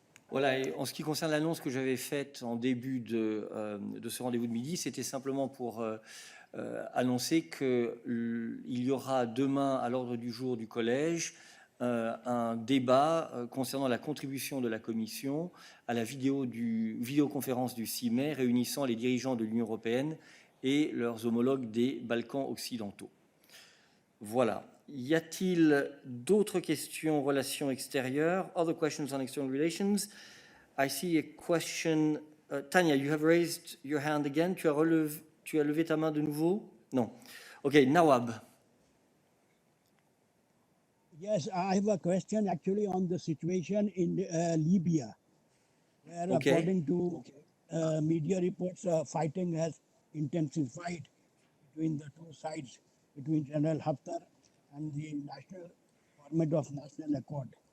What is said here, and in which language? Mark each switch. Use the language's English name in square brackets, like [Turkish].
[French] Voilà, et en ce qui concerne l'annonce que j'avais faite en début de ce rendez-vous de midi, c'était simplement pour annoncer qu'il y aura demain à l'ordre du jour du collège un débat concernant la contribution de la Commission à la vidéoconférence du 6 mai réunissant les dirigeants de l'Union européenne et leurs homologues des Balkans occidentaux. Voilà. Y a-t-il d'autres questions relations extérieures? [English] Other questions on external relations? I see a question. Tanya, you have raised your hand again. [French] Tu as levé ta main de nouveau? Non. OK, Nawab. [English] Yes, I have a question actually on the situation in Libya, where according to media reports, fighting has intensified between the two sides, between General Haftar and the National Government of National Accord.